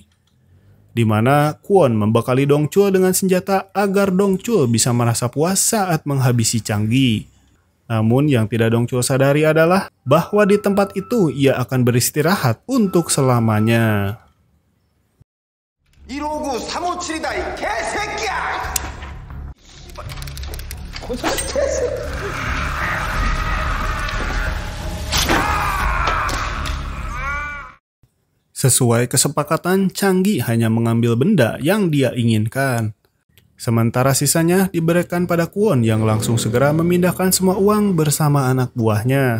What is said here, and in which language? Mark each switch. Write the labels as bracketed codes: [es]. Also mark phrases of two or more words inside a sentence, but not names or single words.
[id] Di mana Kwon membekali Dong Chul dengan senjata agar Dong Chul bisa merasa puas saat menghabisi Changgi. Namun yang tidak Dong Chul sadari adalah bahwa di tempat itu ia akan beristirahat untuk selamanya. [ko] 159 357이다 이 개새끼야! [id] Sesuai kesepakatan, Changgi hanya mengambil benda yang dia inginkan. Sementara sisanya diberikan pada Kwon yang langsung segera memindahkan semua uang bersama anak buahnya.